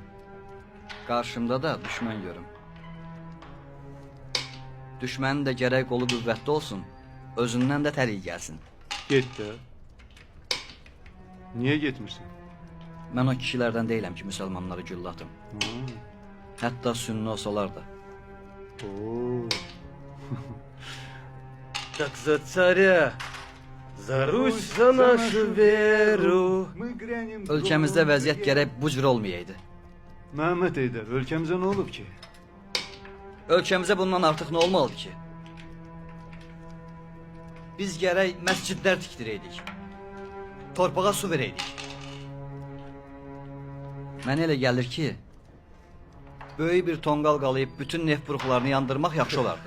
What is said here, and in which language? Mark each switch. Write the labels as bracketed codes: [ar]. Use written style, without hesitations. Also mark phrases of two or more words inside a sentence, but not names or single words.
[az] Qarşımda da düşmən görüm. Düşmənin də gərək qolu qüvvətli olsun, özündən də təlik gəlsin. Get də. Niyə getmirsən? Mən o kişilərdən deyiləm ki, müsəlmanları güllə atım. Hətta sünni olsalar da. Oo. Daqza çarə. [ru] За Русь, за нашу веру. Мы грянем [az] Ölkəmizdə [ru] гром. [az] vəziyyət gərək bu cür olmayaydı. Məhəmməd Eydər, ölkəmizə nə olub ki? Ölkəmizə bundan artıq nə olmalıdır ki? Biz gərək məscidlər tikdirəydik. Torpağa su verəydik. Mənə elə gəlir ki, böyük bir tonqal qalayıb bütün neft buruqlarını yandırmaq yaxşı olardı.